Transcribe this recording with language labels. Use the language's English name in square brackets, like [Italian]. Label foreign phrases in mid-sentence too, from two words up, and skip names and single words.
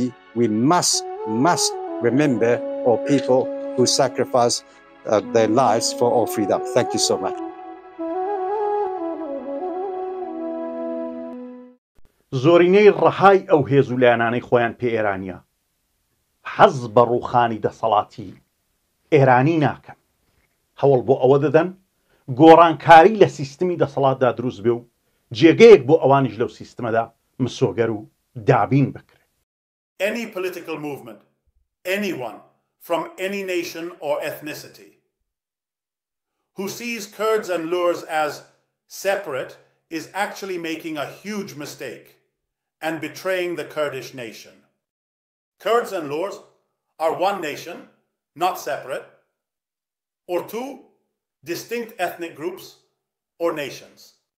[English] We must remember our people who sacrifice their lives for our freedom. Thank you so much. [Central Kurdish] زۆرینەی ڕەهای ئەو هێزولایانانەی خۆیان پێ ئێرانیە حەز بە ڕووخانی دەسەڵاتی ئێرانی ناکەن، هەوڵ بۆ ئەوە دەدەن گۆڕانکاری لە سیستمی دەسەڵاتدا دروست بێ و جێگەیەک بۆ ئەوانیش لەو سیستمەدا مسۆگەر و دابین بکرێت. [English] any political movement, anyone from any nation or ethnicity, who sees Kurds and Lurs as separate is actually making a huge mistake and betraying the Kurdish nation. Kurds and Lurs are one nation, not separate, or two distinct ethnic groups or nations.